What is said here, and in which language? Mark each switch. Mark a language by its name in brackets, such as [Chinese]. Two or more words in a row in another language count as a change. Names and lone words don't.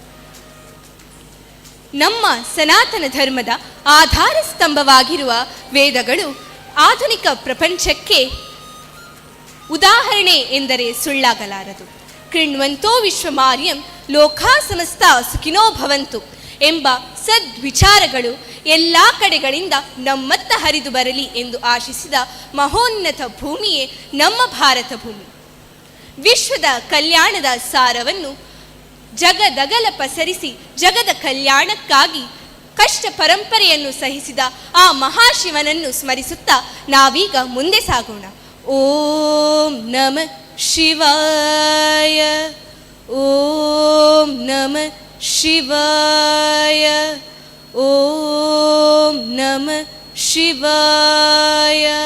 [Kannada] ನಮ್ಮ ಸನಾತನ ಧರ್ಮದ ಆಧಾರ ಸ್ತಂಭವಾಗಿರುವ ವೇದಗಳು ಆಧುನಿಕ ಪ್ರಪಂಚಕ್ಕೆ ಉದಾಹರಣೆ ಎಂದರೆ ಸುಳ್ಳಾಗಲಾರದು. [Sanskrit] ಕೃಣ್ವಂತೋ ವಿಶ್ವಮಾರ್ಯಂ ಲೋಕಾ ಸಮಸ್ತ ಸುಖಿನೋ ಭವಂತು [Kannada] ಎಂಬ ಸದ್ವಿಚಾರಗಳು ಎಲ್ಲ ಕಡೆಗಳಿಂದ ನಮ್ಮತ್ತ ಹರಿದು ಬರಲಿ ಎಂದು ಆಶಿಸಿದ ಮಹೋನ್ನತ ಭೂಮಿಯೇ ನಮ್ಮ ಭಾರತ ಭೂಮಿ. ವಿಶ್ವದ ಕಲ್ಯಾಣದ ಸಾರವನ್ನು ಜಗದಗಲ ಪಸರಿಸಿ ಜಗದ ಕಲ್ಯಾಣಕ್ಕಾಗಿ ಕಷ್ಟ ಪರಂಪರೆಯನ್ನು ಸಹಿಸಿದ ಆ ಮಹಾಶಿವನನ್ನು ಸ್ಮರಿಸುತ್ತಾ ನಾವೀಗ ಮುಂದೆ ಸಾಗೋಣ. [Sanskrit] ಓಂ ನಮಃ ಶಿವಾಯ, ಓಂ ನಮಃ ಶಿವಾಯ, ಓಂ ನಮಃ ಶಿವಾಯ.